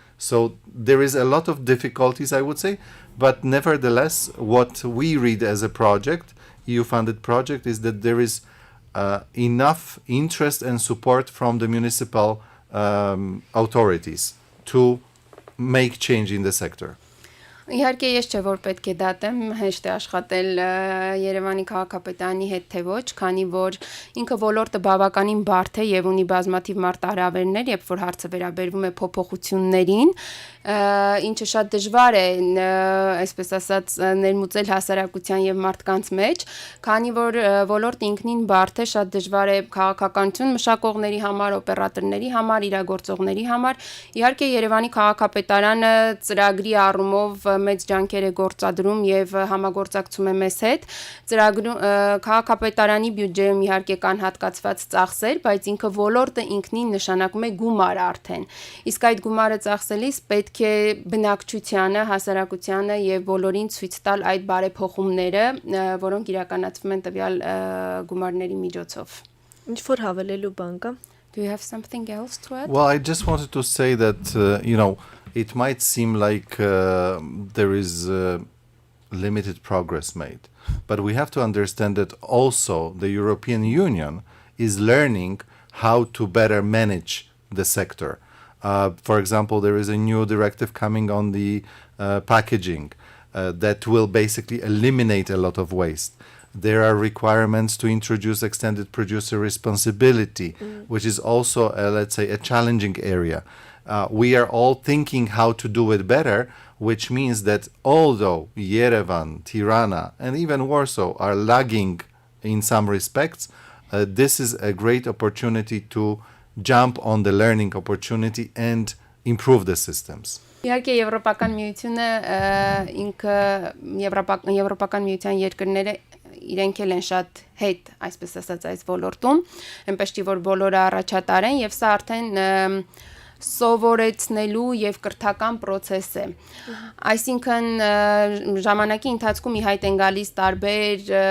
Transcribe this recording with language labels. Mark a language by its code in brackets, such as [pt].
[en] So there is a lot of difficulties, I would say, but nevertheless, what we read as a project, EU-funded project, is that there is enough interest and support from the municipal authorities to make change in the sector. [hy] Իհարկե ես չէ որ պետք է դատեմ հեշտ է աշխատել Երևանի քաղաքապետարանի հետ թե ոչ, քանի որ ինքը ոլորտը բավականին բարդ է եւ ունի բազմաթիվ մարտահրավերներ, երբ որ հարցը վերաբերվում է փոփոխություններին, ինչը շատ դժվար է, այսպես ասած, ներմուծել հասարակության եւ մարդկանց մեջ, քանի որ ոլորտը ինքնին բարդ է, շատ դժվար է քաղաքականություն մշակողների համար, օպերատորների համար, իրագործողների համար։ Իհարկե Երևանի քաղաքապետարանը ծրագրի առումով մեծ ջանքեր է գործադրում եւ համագործակցում է մեզ հետ։ Ծրագրում քաղաքապետարանի բյուջեում իհարկե կան հատկացված ծախսեր, բայց ինքը ոլորտը ինքնին նշանակում է գումար արդեն։ Իսկ այդ գումարը ծախսելիս պետք է բնակչությանը, հասարակությանը եւ բոլորին ցույց տալ այդ բարեփոխումները, որոնք իրականացվում են տվյալ գումարների միջոցով։ Ինչ որ հավելելու բան կա։ [en] Do you have something else to add? Well, I just wanted to say that, it might seem like there is limited progress made, but we have to understand that also the European Union is learning how to better manage the sector. For example, there is a new directive coming on the packaging that will basically eliminate a lot of waste. There are requirements to introduce extended producer responsibility, which is also, let's say, a challenging area. We are all thinking how to do it better, which means that although Yerevan, Tirana, and even Warsaw are lagging in some respects, this is a great opportunity to jump on the learning opportunity and improve the systems. [hy] Իհարկե Եվրոպական միությունը ինքը Եվրոպական միության երկրները իրենք էլ են շատ հետ, այսպես ասած, այս ոլորտում, այնպես չի որ բոլորը առաջատար են եւ սա արդեն սովորեցնելու եւ կրթական process է։ Այսինքն ժամանակի ընթացքում ի հայտ են գալիս տարբեր